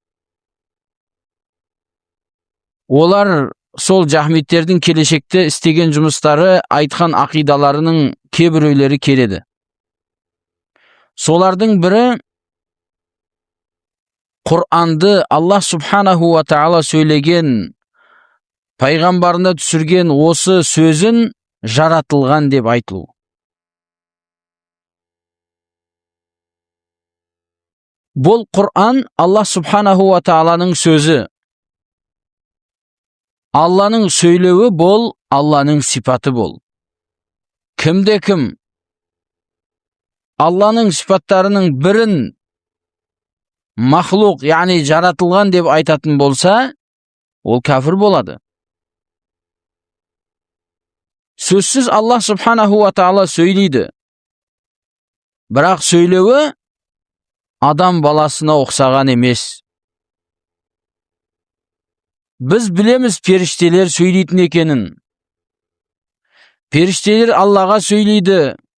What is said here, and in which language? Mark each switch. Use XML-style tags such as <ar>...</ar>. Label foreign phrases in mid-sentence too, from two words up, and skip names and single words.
<kk>Олар сол жахмиттердің келешекте істеген жұмыстары, айтқан ақидаларының кейбіреулері келеді. Солардың бірі Құранды Аллах</kk> <ar>سبحانه وتعالى</ar> <kk>сөйлеген, пайғамбарына түсірген осы сөзін жаратылған деп айтылу. Бұл Құран Аллах</kk> <ar>سبحانه وتعالى</ar> <kk>сөзі. Алланың сөйлеуі бол, Алланың сипаты бол. Кімде кім Алланың сипаттарының бірін махлуқ, яғни жаратылған деп айтатын болса, ол кәфір болады. Сөзсіз Аллах</kk> <ar>سبحانه وتعالى</ar> <kk>сөйлейді. Бірақ сөйлеуі адам баласына ұқсаған емес. Біз білеміз періштелер сөйлейтін екенін. Періштелер Аллаға сөйлейді.</kk>